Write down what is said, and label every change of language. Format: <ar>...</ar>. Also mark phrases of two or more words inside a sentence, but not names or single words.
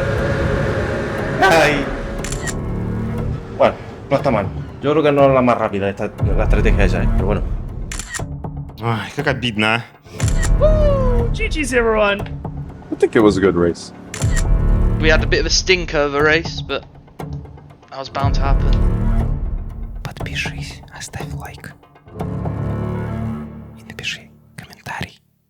<es>¡Ay! Bueno, no está mal. Yo creo que no es la más rápida la estrategia esa, pero bueno.</es> <ru>Ой, как обидно, а.</ru> <en>Woo! GG's, everyone. I think it was a good race. We had a bit of a stinker of a race, but that was bound to happen.</en> <ru>Подпишись, оставь лайк и напиши комментарий.</ru>